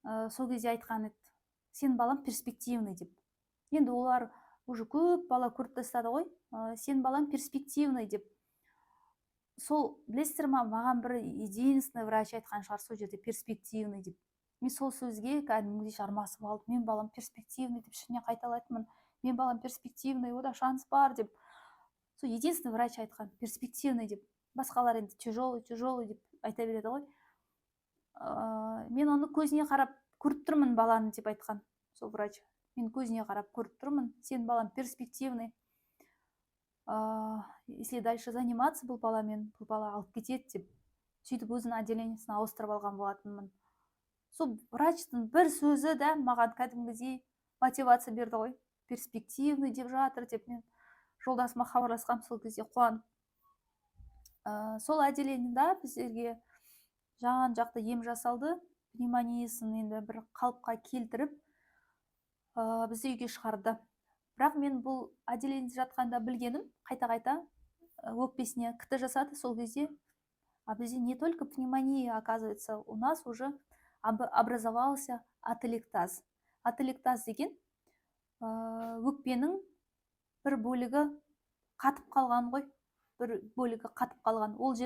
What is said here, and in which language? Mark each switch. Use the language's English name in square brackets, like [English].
[Kazakh] Сол кезде айтқан еді: сен балам перспективный деп. Енді олар уже көп бала көріп тастады ғой, сен балам перспективный деп. Сол білесіздер ма, маған бір единственный врач айтқан шығар сол жерде перспективный деп. Мен сол сөзге кәдімгідей жармасып алып, мен балам перспективный деп ішімнен қайталайтынмын. Мен балам перспективный, ода шанс бар деп. Сол единственный врач айтқан перспективный деп. Басқалар енді тяжелый деп айта береді ғой. Мен оны көзіне қарап көріп тұрмын баланы деп айтқан сол врач. Мен көзіне қарап көріп тұрмын, сен балам перспективный. [Russian] Если дальше заниматься [Kazakh] бұл баламен, бұл бала алып кетеді деп, сөйтіп өзінің отделениесіне ауыстырып алған болатынмын. Сол врачтың бір сөзі да маған кәдімгідей мотивация берді ғой. Перспективный деп жатыр деп, мен жолдасыма хабарласқам сол кезде қуанып. Сол отделениеда біздерге жан-жақты ем жасалды. Пневмониясын енді бір қалыпқа келтіріп, бізді үйге шығарды. Бірақ мен бұл отделениеде жатқанда білгенім, қайта-қайта өкпесіне КТ жасады сол кезде. [Russian] А [Kazakh] бізде [Russian] не только пневмония, оказывается, у нас уже образовался ателектаз. [Kazakh] Ателектаз деген өкпенің бір бөлігі қатып қалған ғой, бір бөлігі қатып қалған.